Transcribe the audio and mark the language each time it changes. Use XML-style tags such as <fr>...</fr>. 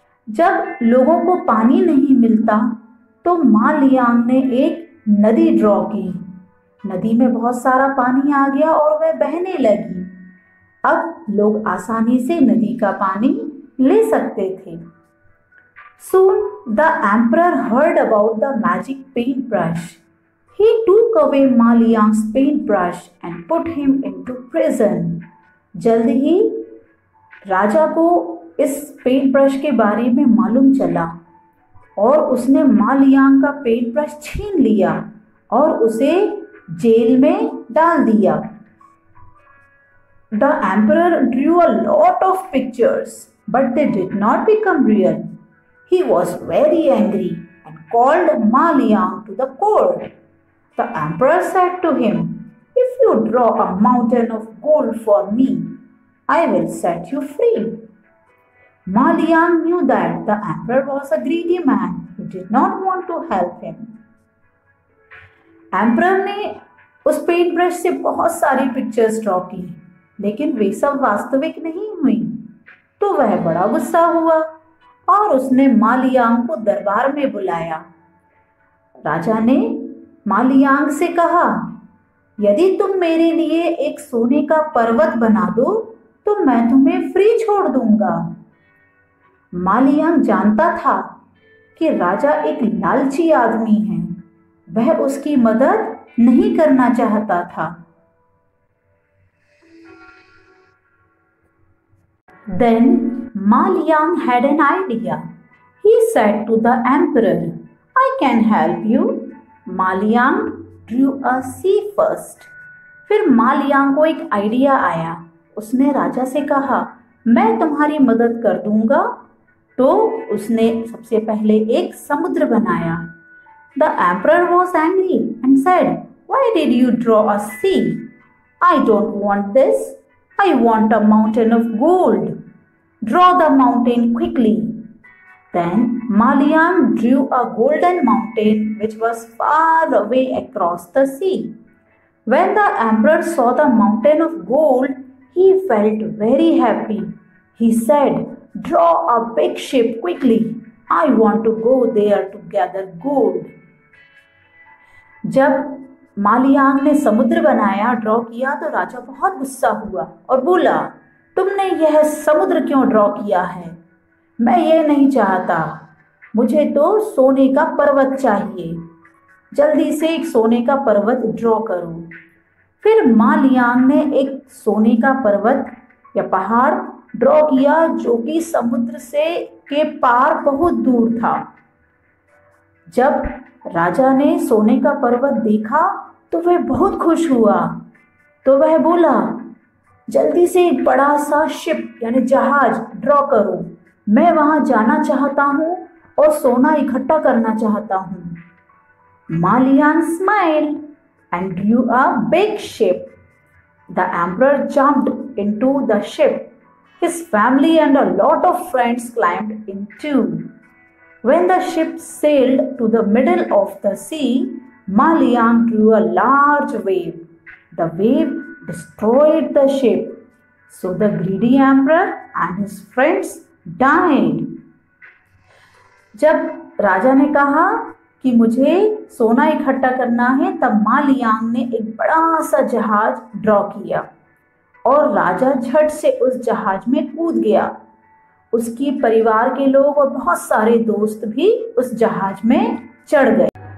<hi>जब लोगों को पानी नहीं मिलता, तो मा लियांग ने एक नदी ड्रॉ की। नदी में बहुत सारा पानी आ गया और वह बहने लगी। अब लोग आसानी से नदी का पानी ले सकते थे।</hi> <en>Soon the emperor heard about the magic paintbrush. He took away Ma Liang's paintbrush and put him into prison.</en> <hi>जल्द ही राजा को इस पेंट ब्रश के बारे में मालूम चला और उसने मा लियांग का पेंट ब्रश छीन लिया और उसे जेल में डाल दिया।</hi> <en>The emperor drew a lot of pictures, but they did not become real. He was very angry and called Ma Liang to the court. The emperor said to him, "If you draw a mountain of gold for me, I will set you free." Ma Liang knew that the emperor was a greedy man who did not want to help him.</en> <hi>Emperor ने उस paint brush से बहुत सारी pictures draw की, लेकिन वे सब वास्तविक नहीं हुई। तो वह बड़ा गुस्सा हुआ और उसने मा लियांग को दरबार में बुलाया। राजा ने मा लियांग से कहा, यदि तुम मेरे लिए एक सोने का पर्वत बना दो तो मैं तुम्हें फ्री छोड़ दूंगा। मा लियांग जानता था कि राजा एक लालची आदमी है, वह उसकी मदद नहीं करना चाहता था।</hi> <en>Then Ma Liang had an idea. He said to the emperor, "I can help you." Ma Liang drew a sea first.</en> <hi>फिर मा लियांग को एक आइडिया आया। उसने राजा से कहा, मैं तुम्हारी मदद कर दूंगा। तो उसने सबसे पहले एक समुद्र बनाया।</hi> <en>The emperor was angry and said, "Why did you draw a sea? I don't want this. I want a mountain of gold. Draw the mountain quickly." Then Ma Liang drew a golden mountain which was far away across the sea. When the emperor saw the mountain of gold, he felt very happy. He said, "Draw a big ship quickly. I want to go there to gather gold."</en> <hi>जब मा Liang ने समुद्र बनाया, draw किया, तो राजा बहुत गुस्सा हुआ और बोला, तुमने यह समुद्र क्यों ड्रॉ किया है? मैं ये नहीं चाहता, मुझे तो सोने का पर्वत चाहिए। जल्दी से एक सोने का पर्वत ड्रॉ करो। फिर मा लियांग ने एक सोने का पर्वत या पहाड़ ड्रॉ किया जो कि समुद्र से के पार बहुत दूर था। जब राजा ने सोने का पर्वत देखा तो वह बहुत खुश हुआ। तो वह बोला, जल्दी से एक बड़ा सा शिप यानी जहाज ड्रॉ करो, मैं वहां जाना चाहता हूं और सोना इकट्ठा करना चाहता हूं।</hi> <en>Ma Liang smiled and drew a big ship. The emperor jumped into the ship. His family and a lot of friends climbed in too. When the ship sailed to the middle of the sea, Ma Liang drew a large wave. The wave destroyed the ship. So the greedy emperor and his friends died.</en> <hi>जब राजा ने कहा कि मुझे सोना इकट्ठा करना है, तब मा लियांग ने एक बड़ा सा जहाज ड्रॉ किया और राजा झट से उस जहाज में कूद गया। उसकी परिवार के लोग और बहुत सारे दोस्त भी उस जहाज में चढ़ गए।</hi>